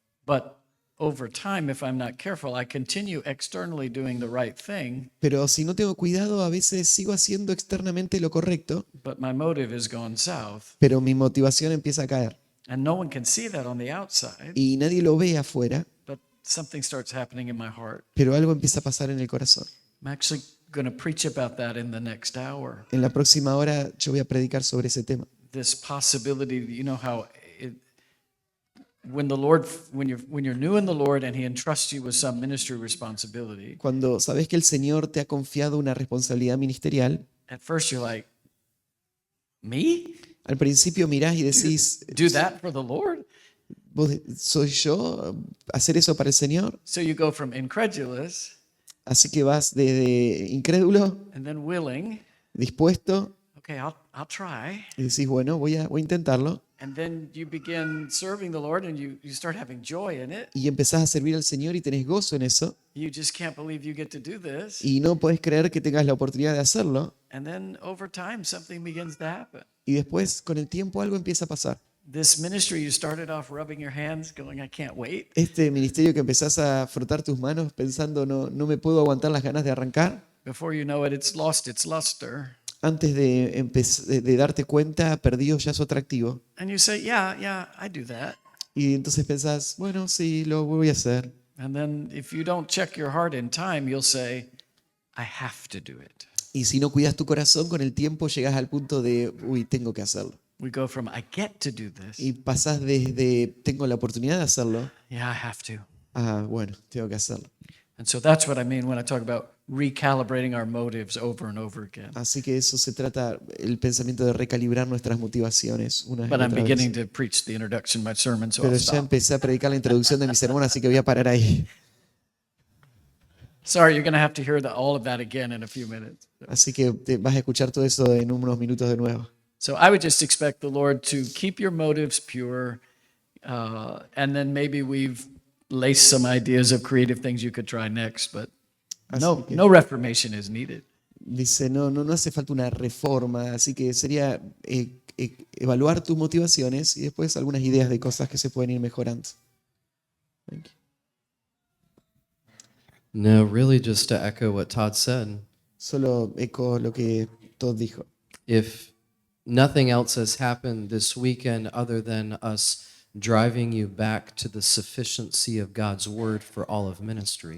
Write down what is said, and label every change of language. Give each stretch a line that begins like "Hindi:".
English: But over time, if I'm not careful, I continue externally doing the right thing,
Spanish: Pero si no tengo cuidado, a veces sigo haciendo externamente lo correcto,
English: but my motive has gone south.
Spanish: pero mi motivación empieza a caer.
English: And no one can see that on the outside,
Spanish: Y nadie lo ve afuera,
English: but something starts happening in my heart.
Spanish: pero algo empieza a pasar en el corazón.
English: I'm actually going to preach about that in the next hour.
Spanish: En la próxima hora yo voy a predicar sobre ese tema.
English: This possibility, you know how when the Lord, when you're new in the Lord and He entrusts you with some ministry responsibility,
Spanish: Cuando sabes que el Señor te ha confiado una responsabilidad ministerial,
English: at first you're like, me?
Spanish: al principio mirás y decís,
English: Do that for the Lord?
Spanish: ¿soy yo hacer eso para el Señor?
English: So you go from incredulous
Spanish: Así que vas desde incrédulo,
English: and then willing.
Spanish: dispuesto,
English: Okay, I'll try.
Spanish: y decís, bueno, voy a intentarlo.
English: And then you begin serving the Lord and you start having joy in it.
Spanish: Y empezás a servir al Señor y tenés gozo en eso.
English: You just can't believe you get to do this.
Spanish: Y no podés creer que tengas la oportunidad de hacerlo.
English: And then over time, something begins to happen.
Spanish: Y después, con el tiempo, algo empieza a pasar.
English: This ministry, you started off rubbing your hands, going, I can't wait.
Spanish: Este ministerio que empezás a frotar tus manos pensando, no me puedo aguantar las ganas de arrancar.
English: Before you know it, it's lost its luster.
Spanish: Antes de darte cuenta, perdió ya su atractivo.
English: And you say, yeah, I do that.
Spanish: Y entonces pensás, bueno, sí, lo voy a hacer.
English: And then if you don't check your heart in time, you'll say, I have to do it.
Spanish: Y si no cuidas tu corazón, con el tiempo llegas al punto de, uy, tengo que hacerlo.
English: We go from, I get to do this,
Spanish: Y pasás desde, tengo la oportunidad de hacerlo,
English: yeah, I have to.
Spanish: a, bueno, tengo que hacerlo.
English: And so that's what I mean when I talk about recalibrating our motives over and over again.
Spanish: Así que eso se trata, el pensamiento de recalibrar nuestras motivaciones una y
English: But I'm
Spanish: otra vez.
English: beginning to preach the introduction of my sermon, so
Spanish: Pero
English: I'll
Spanish: ya
English: stop.
Spanish: empecé a predicar la introducción de mi sermón, así que voy a parar ahí.
English: Sorry, you're going to have to hear all of that again in a few minutes.
Spanish: Así que vas a escuchar todo eso en unos minutos de nuevo.
English: So I would just expect the Lord to keep your motives pure, and then maybe we've laced some ideas of creative things you could try next, but no reformation is needed.
Spanish: Dice, no hace falta una reforma, así que sería evaluar tus motivaciones y después algunas ideas de cosas que se pueden ir mejorando.
English: Thank you. No, really, just to echo what Todd said.
Spanish: Solo eco lo que Todd dijo.
English: If nothing else has happened this weekend other than us driving you back to the sufficiency of God's word for all of ministry,